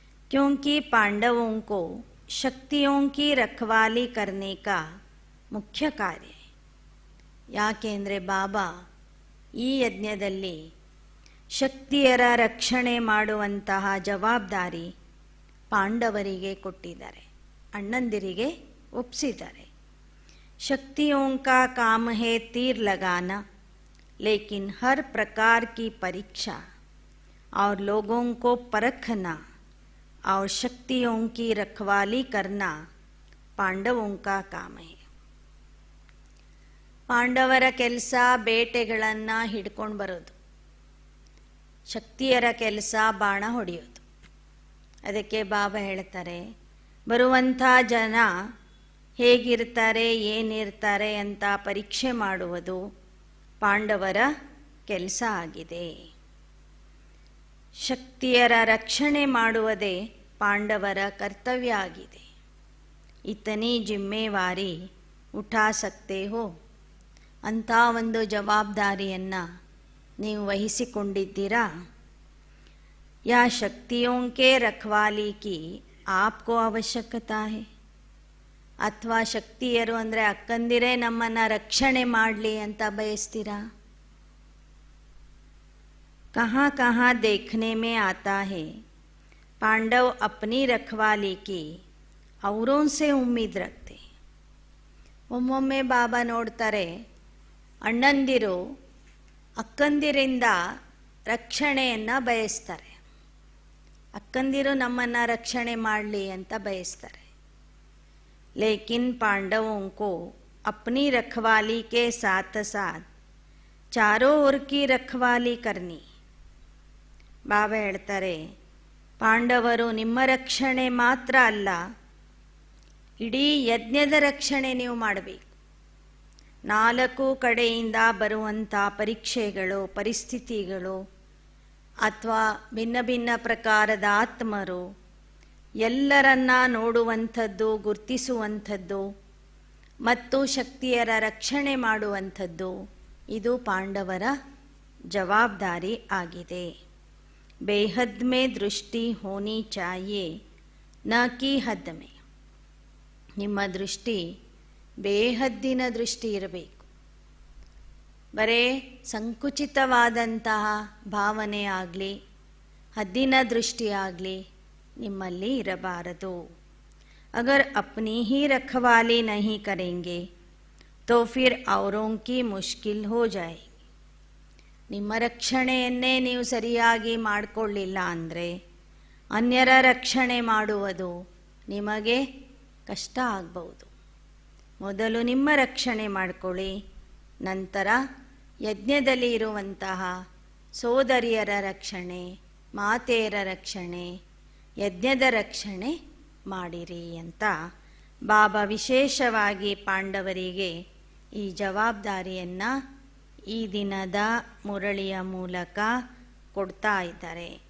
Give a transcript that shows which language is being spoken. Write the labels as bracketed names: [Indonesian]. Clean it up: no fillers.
[Hindi] ಕ್ಯೋಂಕಿ ಪಾಂಡವೋಂ ಕೋ ಶಕ್ತಿಯೋಂ ಕಿ ರಖವಾಲಿ ಕರ್ನೆ ಕಾ ಮುಖ್ಯ ಕಾರ್ಯ. [Kannada] ಯಾಕೆಂದರೆ ಬಾಬಾ ಈ ಯಜ್ಞದಲ್ಲಿ ಶಕ್ತಿಯರ ರಕ್ಷಣೆ ಮಾಡುವಂತಹ ಜವಾಬ್ದಾರಿ ಪಾಂಡವರಿಗೆ ಕೊಟ್ಟಿದ್ದಾರೆ. ಅಣ್ಣಂದಿರಿಗೆ ಒಪ್ಪಿಸಿದ್ದಾರೆ. [Hindi] शक्तियों का काम है तीर लगाना, लेकिन हर प्रकार की परीक्षा और लोगों को परखना और शक्तियों की रखवाली करना पांडवों का काम है. [Kannada] ಪಾಂಡವರ ಕೆಲಸ ಬೇಟೆಗಳನ್ನು ಹಿಡ್ಕೊಂಡು ಬರೋದು, ಶಕ್ತಿಯರ ಕೆಲಸ ಬಾಣ ಹೊಡೆಯೋದು. ಅದಕ್ಕೆ ಬಾಬಾ ಹೇಳ್ತಾರೆ, ಬರುವಂಥ ಜನ ಹೇಗಿರ್ತಾರೆ ಏನಿರ್ತಾರೆ ಅಂತ ಪರೀಕ್ಷೆ ಮಾಡುವುದು ಪಾಂಡವರ ಕೆಲಸ ಆಗಿದೆ. ಶಕ್ತಿಯರ ರಕ್ಷಣೆ ಮಾಡುವುದೇ ಪಾಂಡವರ ಕರ್ತವ್ಯ ಆಗಿದೆ. [Hindi] ಇತನಿ ಜಿಮ್ಮೇವಾರಿ ಉಠಾ ಸಕ್ತೆ ಹೋ, [Kannada] ಅಂಥ ಒಂದು ಜವಾಬ್ದಾರಿಯನ್ನು ನೀವು ವಹಿಸಿಕೊಂಡಿದ್ದೀರಾ. [Hindi] ಯಾ ಶಕ್ತಿಯೋं के रखवाली की आपको आवश्यकता है, [Kannada] ಅಥವಾ ಶಕ್ತಿಯರು ಅಂದರೆ ಅಕ್ಕಂದಿರೇ ನಮ್ಮನ್ನು ರಕ್ಷಣೆ ಮಾಡಲಿ ಅಂತ ಬಯಸ್ತೀರಾ. [Hindi] कहाँ कहाँ देखने में आता है पांडव अपनी रखवाली की औरों से उम्मीद रखते. [Kannada] ಒಮ್ಮೊಮ್ಮೆ ಬಾಬಾ ನೋಡ್ತಾರೆ, ಅಣ್ಣಂದಿರು ಅಕ್ಕಂದಿರಿಂದ ರಕ್ಷಣೆಯನ್ನು ಬಯಸ್ತಾರೆ, ಅಕ್ಕಂದಿರು ನಮ್ಮನ್ನು ರಕ್ಷಣೆ ಮಾಡಲಿ ಅಂತ ಬಯಸ್ತಾರೆ. [Hindi] लेकिन पांडवों को अपनी रखवाली के साथ साथ चारों ओर की रखवाली करनी. [Kannada] ಬಾಬಾ ಹೇಳ್ತಾರೆ, ಪಾಂಡವರು ನಿಮ್ಮ ರಕ್ಷಣೆ ಮಾತ್ರ ಅಲ್ಲ, ಇಡೀ ಯಜ್ಞದ ರಕ್ಷಣೆ ನೀವು ಮಾಡಬೇಕು. 4 ಕಡೆಯಿಂದ ಬರುವಂಥ ಪರೀಕ್ಷೆಗಳು, ಪರಿಸ್ಥಿತಿಗಳು ಅಥವಾ ಭಿನ್ನ ಭಿನ್ನ ಪ್ರಕಾರದ ಆತ್ಮರು ಎಲ್ಲರನ್ನ ನೋಡುವಂಥದ್ದು, ಗುರ್ತಿಸುವಂಥದ್ದು ಮತ್ತು ಶಕ್ತಿಯರ ರಕ್ಷಣೆ ಮಾಡುವಂಥದ್ದು ಇದು ಪಾಂಡವರ ಜವಾಬ್ದಾರಿ ಆಗಿದೆ. [Hindi] ಬೇಹದ್ ಮೇ ದೃಷ್ಟಿ ಹೋನಿ ಚಾಹಿಯೇ ನ ಕಿ ಹದ್ ಮೇ. [Kannada] ನಿಮ್ಮ ದೃಷ್ಟಿ ಬೇಹದ್ದಿನ ದೃಷ್ಟಿ ಇರಬೇಕು. ಬರೇ ಸಂಕುಚಿತವಾದಂತಹ ಭಾವನೆ ಆಗಲಿ, ಹದ್ದಿನ ದೃಷ್ಟಿ ಆಗಲಿ ನಿಮ್ಮಲ್ಲಿ ಇರಬಾರದು. [Hindi] अगर अपनी ही रखवाली नहीं करेंगे तो फिर औरों की मुश्किल हो जाएगी. [Kannada] ನಿಮ್ಮ ರಕ್ಷಣೆಯನ್ನೇ ನೀವು ಸರಿಯಾಗಿ ಮಾಡಿಕೊಳ್ಳಿಲ್ಲ ಅಂದರೆ ಅನ್ಯರ ರಕ್ಷಣೆ ಮಾಡುವುದು ನಿಮಗೆ ಕಷ್ಟ ಆಗಬಹುದು. ಮೊದಲು ನಿಮ್ಮ ರಕ್ಷಣೆ ಮಾಡಿಕೊಳ್ಳಿ, ನಂತರ ಯಜ್ಞದಲ್ಲಿ ಇರುವಂತಹ ಸೋದರಿಯರ ರಕ್ಷಣೆ, ಮಾತೆಯರ ರಕ್ಷಣೆ, ಯಜ್ಞದ ರಕ್ಷಣೆ ಮಾಡಿರಿ ಅಂತ ಬಾಬಾ ವಿಶೇಷವಾಗಿ ಪಾಂಡವರಿಗೆ ಈ ಜವಾಬ್ದಾರಿಯನ್ನು ಈ ದಿನದ ಮುರಳಿಯ ಮೂಲಕ ಕೊಡ್ತಾ ಇದ್ದಾರೆ.